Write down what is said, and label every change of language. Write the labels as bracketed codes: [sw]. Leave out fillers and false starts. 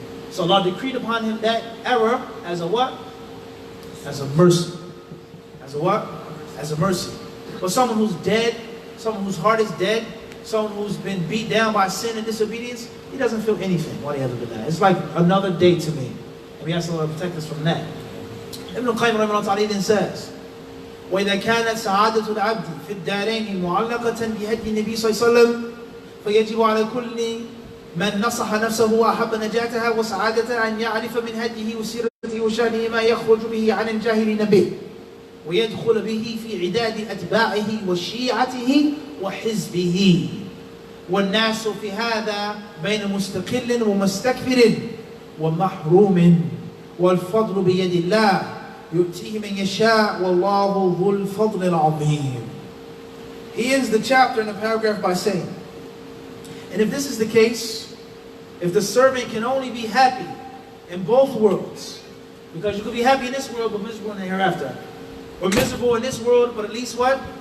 [en] So Allah decreed upon him that error as a what? As a mercy. As a what? As a mercy. For someone who's dead, someone whose heart is dead, someone who's been beat down by sin and disobedience, he doesn't feel anything. Why do you have to do that? It's like another day to me. And we ask Allah to protect us from that. [ar] Ibn al-Qayyim rahimahullah then says, وَإِذَا كَانَتْ سَعَادَةُ الْعَبْدِ فِي الدَّارَيْنِ مُعَلَّقَةً بِهَدْيِ النَّبِيِّ صلى الله عليه وسلم فيجب على كل من نصح نفسه وأحب نجاتها وسعادتها أن يعرف من هديه وسيرته وشأنه ما يخرج به عن الجاهلين به ويدخل به في عداد أتباعه وشيعته وحزبه والناس في هذا بين مستقل ومستكبر ومحروم والفضل بيد الله يؤتيه من يشاء والله ذو الفضل العظيم. [en] He ends the chapter in a paragraph by saying, and if this is the case, if the servant can only be happy in both worlds, because you could be happy in this world but miserable in the hereafter, or miserable in this world but at least what?